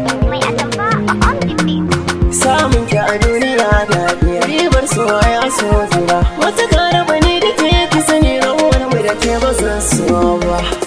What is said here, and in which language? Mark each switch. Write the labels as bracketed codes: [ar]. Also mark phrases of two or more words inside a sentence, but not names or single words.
[en] Mai atamfa on the beat. [ha] Samun ki a duniya daɗi, ribar soyayya so juna. Wata ka raba ni da ke, ki sani rawar mu da ke ba zan so ba.